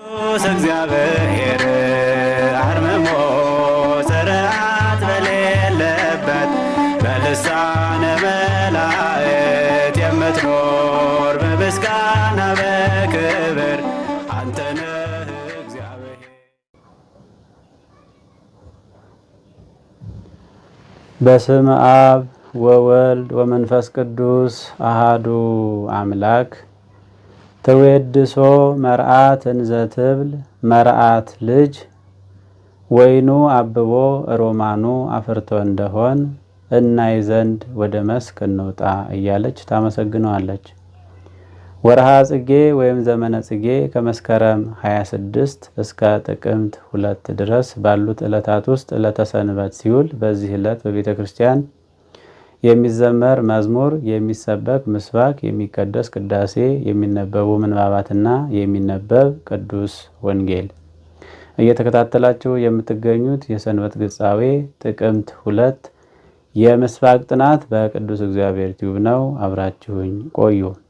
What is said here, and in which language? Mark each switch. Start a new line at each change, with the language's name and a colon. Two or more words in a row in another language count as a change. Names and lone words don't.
Amharic: ቅዱስ እግዚአብሔር አርምሞ ጽርዓት በሌለበት በልሳነ መላእክት የምትኖር በምስጋና በክብር አንተ ነህ እግዚአብሔር።
Geez: በስመ አብ ወወልድ ወመንፈስ ቅዱስ አሃዱ አምላክ። ተወድሶ መርዓት እንዘ ትብል መርዓት ልጅ ወይኑ አብቦ ሮማኑ አፍርቶ
Amharic: እንደሆን እናይ ዘንድ ወደ መስክ እንውጣ እያለች ታመሰግነዋለች። ወርሃ ጽጌ ወይም ዘመነ ጽጌ ከመስከረም 26 እስከ ጥቅምት 2 ድረስ ባሉት ዕለታት ውስጥ ዕለተ ሰንበት ሲውል በዚህ ዕለት በቤተ ክርስቲያን የሚዘመር መዝሙር፣ የሚሰበክ ምስባክ፣ የሚቀደስ ቅዳሴ፣ የሚነበቡ ምንባባትና የሚነበብ ቅዱስ ወንጌል እየተከታተላችሁ የምትገኙት የሰንበት ግጻዌ ጥቅምት 2 የምስባክ ጥናት በቅዱስ እግዚአብሔር ቲዩብ ነው። አብራችሁኝ ቆዩ።